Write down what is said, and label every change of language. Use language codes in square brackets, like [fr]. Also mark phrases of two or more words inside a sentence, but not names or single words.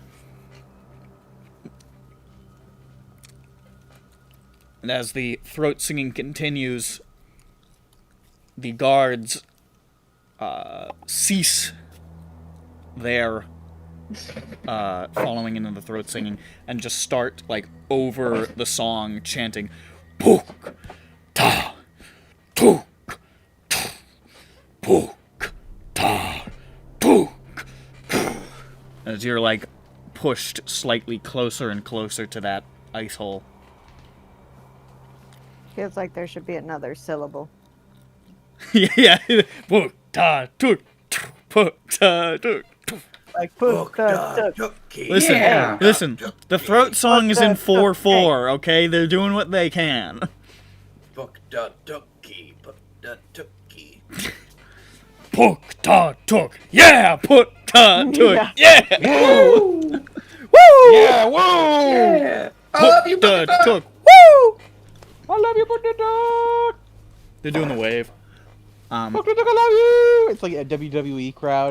[en] And as the throat singing continues, the guards cease their following into the throat singing and just start over the song chanting Puk ta tuk Puk ta tuk. As you're pushed slightly closer and closer to that ice hole. Feels like there should be another syllable. Yeah. Puktatuk. Puktatuk. Like Puktatuk. Listen, Yeah. listen. The throat song is in 4/4, okay? They're doing what they can. Puktatukki, Puktatukki. Puktatuk. Yeah, Puktatuk. Yeah. Yeah. Woo! Woo! Yeah, whoa! Yeah. I love you, Puktatuk. Woo! I love you, Puktatuk! They're doing the wave. Puktatuk, I love you! It's like a WWE crowd.